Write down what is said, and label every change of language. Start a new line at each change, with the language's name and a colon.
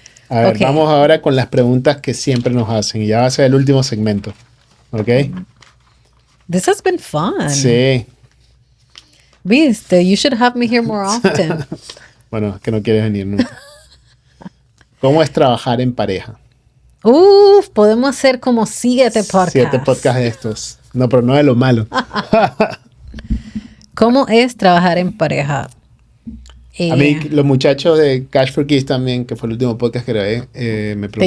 Spanish: A ver, vamos ahora con las preguntas que siempre nos hacen. Y ya va a ser el último segmento. ¿Ok?
English: This has been fun.
Spanish: Sí.
English: Viste, you should have me here more often.
Spanish: Bueno, es que no quieres venir nunca. ¿Cómo es trabajar en pareja? Podemos hacer como 7 podcasts. 7 podcasts de estos. No, pero no de lo malo. ¿Cómo es trabajar en pareja? A mí, los muchachos de Cash for Kids también, que fue el último podcast que grabé, me preguntaron. ¿Te